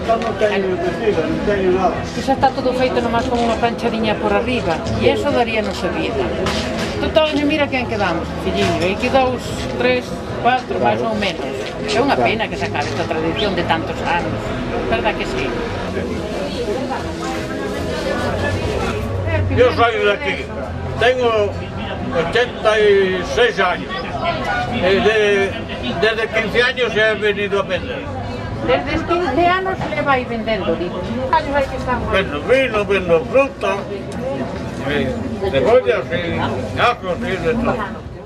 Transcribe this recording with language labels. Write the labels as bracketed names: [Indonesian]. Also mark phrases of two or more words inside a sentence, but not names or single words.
[Galician] Que xa está todo feito nomás con unha planchadiña por arriba, e eso daríanos a vida. Total, mira quen quedamos, filliño, e que 2, 3, 4, máis ou menos. É unha pena que se acabe esta tradición de tantos anos, [Spanish] verdad que sí? Yo soy de aquí, tengo 86 años, desde 15 años he venido a vender. [Galician] Desde os 15 anos le vai vendendo, digo. Años hai que estar mal. [Spanish] Vendo vino, vendo fruta, cebollas y ajos y de todo.